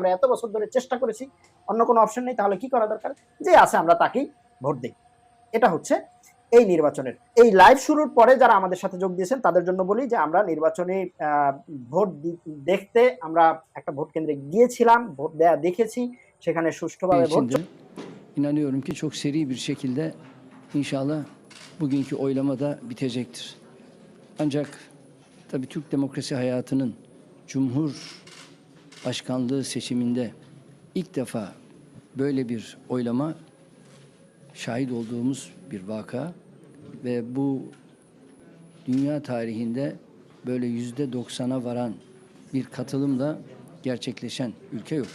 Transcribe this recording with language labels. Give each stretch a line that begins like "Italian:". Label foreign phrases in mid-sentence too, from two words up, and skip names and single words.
Bangla: আমরা এত বছর ধরে চেষ্টা করেছি, অন্য কোনো অপশন নেই। তাহলে কি করা দরকার? যে আছে আমরা তাকেই ভোট দিই। এটা হচ্ছে এই নির্বাচনের। এই লাইভ শুরুর পরে যারা আমাদের সাথে যোগ দিয়েছেন তাদের জন্য বলি যে আমরা নির্বাচনী ভোট দেখতে আমরা একটা ভোট কেন্দ্রে গিয়েছিলাম, ভোট দেয়া দেখেছি,
Turkish: seçene suçlular ve borç. İnanıyorum ki çok seri bir şekilde inşallah bugünkü oylama da bitecektir. Ancak tabii Türk demokrasi hayatının Cumhurbaşkanlığı seçiminde ilk defa böyle bir oylama şahit olduğumuz bir vaka ve bu dünya tarihinde böyle %90'a varan bir katılımla gerçekleşen ülke yok.